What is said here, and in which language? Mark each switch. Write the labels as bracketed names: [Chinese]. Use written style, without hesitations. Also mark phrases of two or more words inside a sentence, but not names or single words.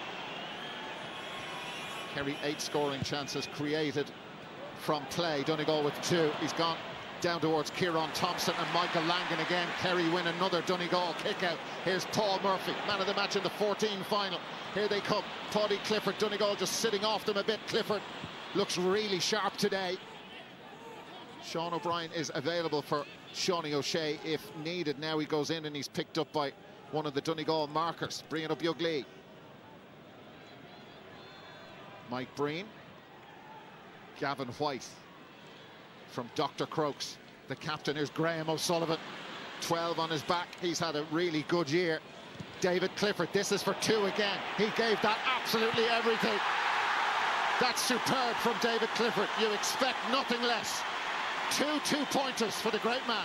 [English] Kerry 8 scoring chances created from play. Donegal with 2. He's gone down towards Kieran Thompson and Michael Langan again. Kerry win another Donegal kick-out. Here's Paul Murphy, man of the match in the 14 final. Here they come. Paddy Clifford. Donegal just sitting off them a bit. Clifford looks really sharp today. Sean O'Brien is available for Shawnee O'Shea if needed. Now he goes in and he's picked up by one of the Donegal markers. Brian Bugli. Mike Breen. Gavin White from Dr. Croke's. The captain is Graham O'Sullivan. 12 on his back. He's had a really good year. David Clifford, this is for 2 again. He gave that absolutely everything. That's superb from David Clifford. You expect nothing less. 2 2-pointers for the great man.